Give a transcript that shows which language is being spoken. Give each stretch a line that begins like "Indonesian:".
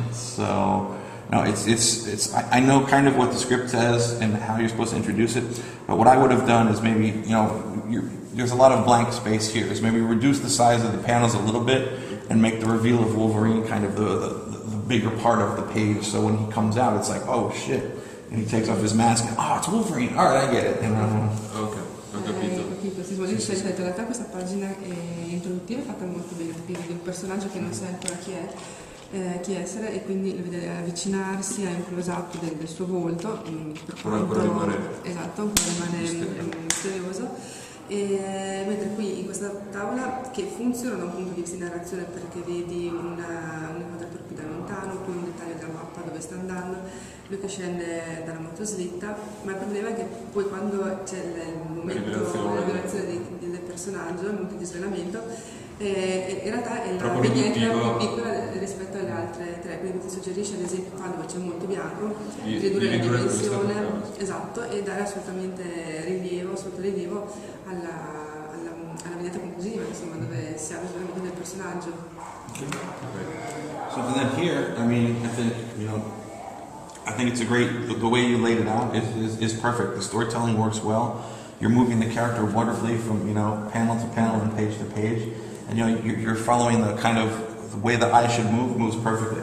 English: So, I know kind of what the script says and how you're supposed to introduce it, but what I would have done is maybe, there's a lot of blank space here, is maybe reduce the size of the panels a little bit and make the reveal of Wolverine kind of the bigger part of the page, so when he comes out, it's like, oh shit. And he takes off his mask and, it's Wolverine, alright, I get it.
Italian: Ok, ho capito. Sì, in realtà questa pagina introduttiva è fatta molto bene, perché vedi un personaggio che non sa ancora chi essere, e quindi lo vede avvicinarsi a un close-up del suo volto, ancora rimane misterioso. Mentre qui in questa tavola, che funziona da un punto di vista di narrazione, perché vedi un'inquadratura più da lontano, poi un dettaglio della mappa dove sta andando, lui che scende dalla motoslitta, ma il problema è che poi quando c'è il momento della rivelazione del personaggio, il momento di svelamento, in realtà è la vignetta più piccola rispetto alle altre tre, quindi ti suggerisce ad esempio qua dove c'è molto bianco, ridurre la dimensione, esatto, e dare assolutamente rilievo, sottorilievo proprio alla vignetta conclusiva, insomma, dove si ha veramente del personaggio.
English: So and then here, I mean, I think it's a great, the way you laid it out is perfect. The storytelling works well. You're moving the character wonderfully from, panel to panel and page to page. And, you're following the kind of, the way the eye should move, moves perfectly.